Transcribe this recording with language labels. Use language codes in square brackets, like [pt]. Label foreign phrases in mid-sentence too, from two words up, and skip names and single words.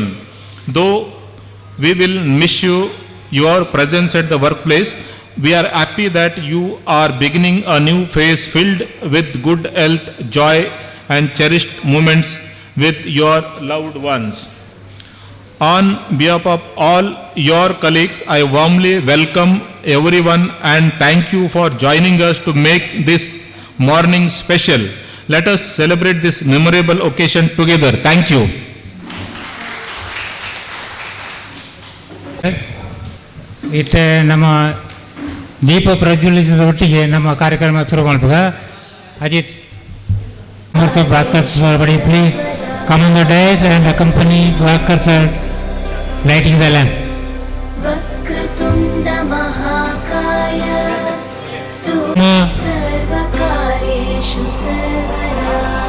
[en] Though we will miss your presence at the workplace, we are happy that you are beginning a new phase filled with good health, joy and cherished moments with your loved ones. On behalf of all your colleagues, I warmly welcome everyone and thank you for joining us to make this morning special. Let us celebrate this memorable occasion together. Thank you. [kn] ಇತ್ತೆ ನಮ್ಮ ದೀಪ ಪ್ರಜ್ವಲಿಸಿದ ಒಟ್ಟಿಗೆ ನಮ್ಮ ಕಾರ್ಯಕ್ರಮ ಶುರು ಮಾಡ್ಬೇಕ. [en] ಅಜಿತ್ ಭಾಸ್ಕರ್ ಸರ್ ಬಡಿ ಪ್ಲೀಸ್ come on the dais and accompany Bhaskar sir lighting the lamp. [sa] Vakratunda Mahakaya Sarvakaryeshu Sarvada.